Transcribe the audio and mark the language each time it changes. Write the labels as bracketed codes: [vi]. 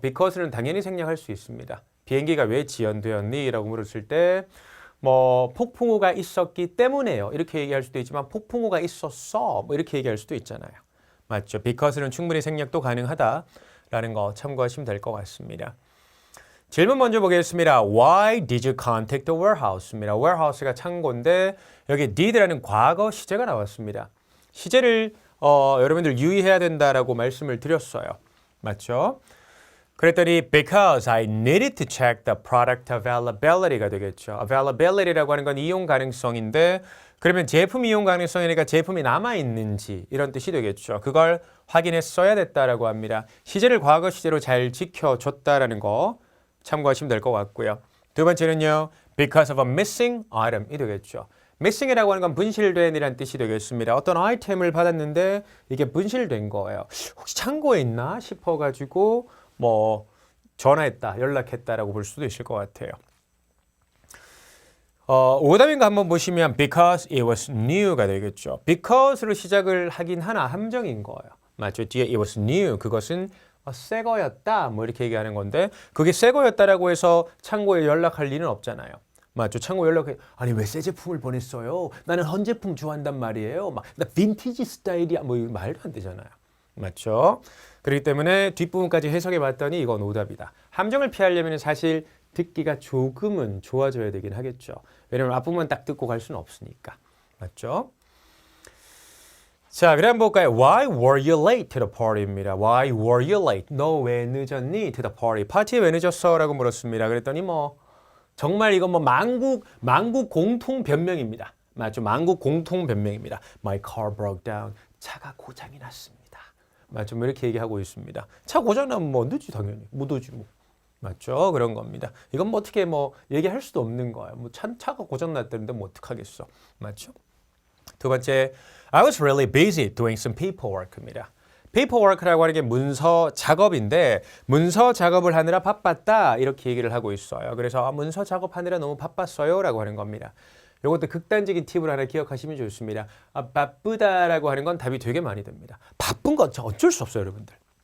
[ko] because는 당연히 생략할 수 있습니다. 비행기가 왜 지연되었니? 라고 물었을 때 뭐 폭풍우가 있었기 때문에요. 이렇게 얘기할 수도 있지만 폭풍우가 있었어. 뭐 이렇게 얘기할 수도 있잖아요. 맞죠? because는 충분히 생략도 가능하다라는 거 참고하시면 될 것 같습니다. 질문 먼저 보겠습니다. [en] Why did you contact the warehouse입니다. [ko] warehouse가 창고인데 여기 did라는 과거 시제가 나왔습니다. 시제를 여러분들 유의해야 된다라고 말씀을 드렸어요. 맞죠? [en] 그랬더니 because I needed to check the product availability가 되겠죠. [ko] availability라고 하는 건 이용 가능성인데 그러면 제품 이용 가능성이니까 제품이 남아있는지 이런 뜻이 되겠죠. 그걸 확인했어야 됐다라고 합니다. 시제를 과거 시제로 잘 지켜줬다라는 거 참고하시면 될 것 같고요. 두 번째는요. [en] because of a missing item이 되겠죠. [ko] missing이라고 하는 건 분실된 이란 뜻이 되겠습니다. 어떤 아이템을 받았는데 이게 분실된 거예요. 혹시 창고에 있나 싶어가지고 뭐 전화했다, 연락했다라고 볼 수도 있을 것 같아요. 오답인가 한번 보시면 [en] because it was new [ko] 가 되겠죠. because로 시작을 하긴 하나 함정인 거예요. 맞죠? 뒤에 [en] it was new [ko] 그것은 새 거였다 뭐 이렇게 얘기하는 건데 그게 새 거였다라고 해서 창고에 연락할 리는 없잖아요. 맞죠? 창고 연락해 아니 왜 새 제품을 보냈어요? 나는 헌 제품 좋아한단 말이에요. 막 나 빈티지 스타일이야 뭐 이거 말도 안 되잖아요. 맞죠? 그렇기 때문에 뒷부분까지 해석해 봤더니 이건 오답이다. 함정을 피하려면 사실 듣기가 조금은 좋아져야 되긴 하겠죠. 왜냐면 앞부분만 딱 듣고 갈 수는 없으니까. 맞죠? 자, 그럼 볼까요? [en] Why were you late to the party입니다. Why were you late? [ko] 너 왜 늦었니? [en] To the party. [ko] 파티에 왜 늦었어? 라고 물었습니다. 그랬더니 뭐 정말 이건 뭐 만국 공통 변명입니다. 맞죠? 만국 공통 변명입니다. [en] My car broke down. [ko] 차가 고장이 났습니다. 맞죠? 뭐 이렇게 얘기하고 있습니다. 차 고장 나면 뭐 늦지 당연히. 못 오지 뭐. 맞죠? 그런 겁니다. 이건 뭐 어떻게 뭐 얘기할 수도 없는 거예요. 뭐 차가 고장 났다는데 뭐 어떡하겠어. 맞죠? [en] 두 번째, I was really busy doing some paperwork입니다. [ko] paperwork라고 하는 게 문서 작업인데 문서 작업을 하느라 바빴다 이렇게 얘기를 하고 있어요. 그래서 문서 작업하느라 너무 바빴어요 라고 하는 겁니다. 이것도 극단적인 팁을 하나 기억하시면 좋습니다. 바쁘다라고 하는 건 답이 되게 많이 됩니다. 바쁜 건 어쩔 수 없어요 여러분들.